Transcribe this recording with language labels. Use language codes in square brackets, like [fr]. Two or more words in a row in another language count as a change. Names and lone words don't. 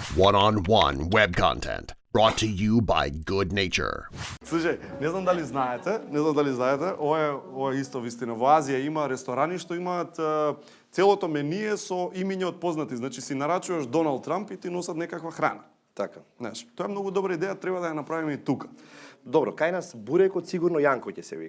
[en] One-on-one web content brought to you by Good Nature. [mk] Слушај, не знам дали знаете, ова е исто вистина. Во Азија има ресторани што имаат целото менije со имиња од познати. Значи си нарачуваш Доналд Трамп и ти носат некаква храна. Така. Знаеш, тоа е многу добра идеја, треба да ја направиме и тука. Добро, кај нас бурекот сигурно Јанко ќе се вика.